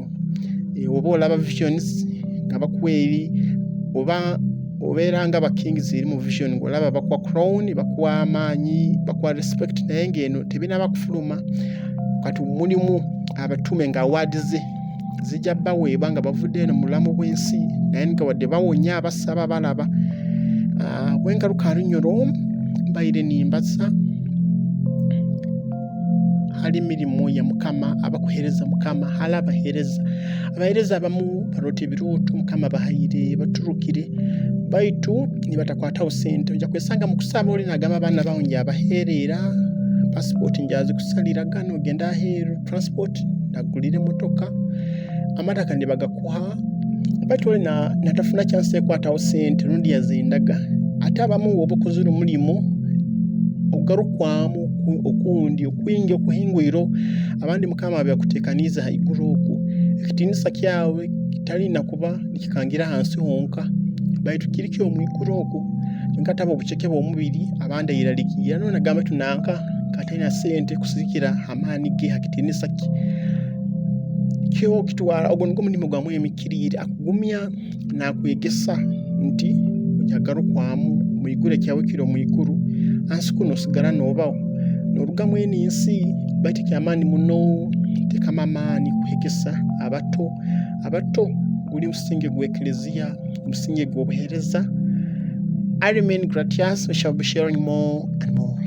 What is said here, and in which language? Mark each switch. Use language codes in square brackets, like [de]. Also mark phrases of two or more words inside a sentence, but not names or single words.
[lg] Oba olaba visions nga bakuwa eri, oba obeera nga bakings eri mu vision ng'olaba bakuwa crown, bakuwa amaanyi, bakuwa respect, naye ng'eno tebinaba kufuluma. Kati mulimu abatume nga awaadi ze zijja baweebwa nga bavudde eno mu bulamu bw'ensi, naye nga wadde bawonya abasaba balaba. [nyo] Bwengaluka lunyolo mbaire nimbaza hali emirimu ya Mukama, abakuheereza Mukama, hali abaheereza abamu baloota ebirooto Mukama bahaire baturukire, baitu ne batakwatawo ssente. Ojja kwesanga mu kusaba oli n'agamba abaana bawo nja abaheerera, passport nja azikusalira gano, ogenda aheeru, transport nagulira emmotoka, amataka ne bagakuha, baitu oli natafuna kyansi ekwatawo ssente, lundi yazindaga. Ate abamu oba okozire omulimu ogarukwamu okundi okuyinga okuhingwiro, abandi Mukama byakuteekaniiza haiguru okwo, ekitiinisa kyabwe kitalina kuba nikikangira hansi honka, baitu kiri ky'omwiguru okwo. Kyonka taba obuceke bw'omubiri abandi airalikiira, no nagamba tunanka katalina ssente kusikira amaani ge hakitiinisa ki kyo kitwala. Ogwo nigwo mulimu gwamu emikiriire, akugumya n'akwegesa nti ojagarukwamu mwiguru ekyawe kiri omwiguru, ansi kuno osigala n'obawo n'olugamu eno ensi. Baitu kyamaani muno teekamu amaanyi kwegesa abato guli musinge gw'eklezia, musinge gw'obuheereza. [en] I remain Gratius. We shall be sharing more and more.